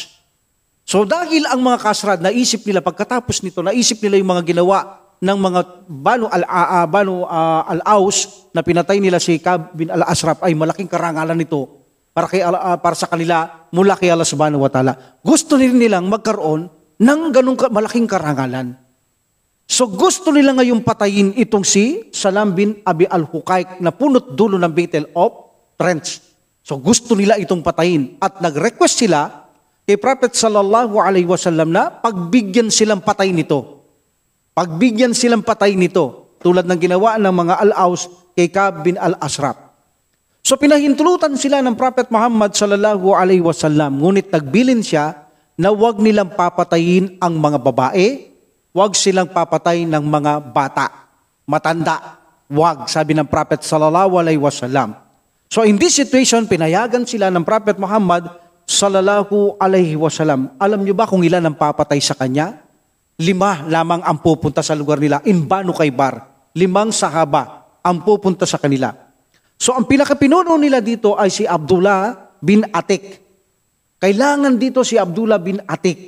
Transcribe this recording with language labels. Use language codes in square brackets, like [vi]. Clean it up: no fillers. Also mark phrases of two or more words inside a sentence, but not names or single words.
[tl] So dahil ang mga Khazraj, naisip nila pagkatapos nito, naisip nila yung mga ginawa ng mga Banu al-Aus na pinatay nila si Ka'ab bin al-Ashraf ay malaking karangalan nito para sa kanila mula kay Allah [ar] سبحانه وتعالى. [tl] Gusto nilang magkaroon ng ganung malaking karangalan. So gusto nila ngayong patayin itong si Salam bin Abi al-Huqaiq na punot dulo ng [en] Battle of Trench. [tl] So gusto nila itong patayin at nag-request sila kay Prophet [ar] صلى الله عليه وسلم [tl] na pagbigyan silang patay nito. Pagbigyan silang patay nito tulad ng ginawa ng mga Al-Aus kay Ka'ab bin al-Ashraf. So pinahintulutan sila ng Prophet Muhammad [ar] صلى الله عليه وسلم, [tl] ngunit nagbilin siya na huwag nilang papatayin ang mga babae, huwag silang papatay ng mga bata, matanda. Huwag, sabi ng Prophet [ar] صلى الله عليه وسلم. [en] So in this situation, [tl] pinayagan sila ng Prophet Muhammad [ar] صلى الله عليه وسلم. [tl] Alam niyo ba kung ilan ang papatay sa kanya? 5 lamang ang pupunta sa lugar nila in Banu Khaybar. 5 sahaba ang pupunta sa kanila. So ang pinakapinuno nila dito ay si Abdullah bin Atik. Kailangan dito si Abdullah bin Atik.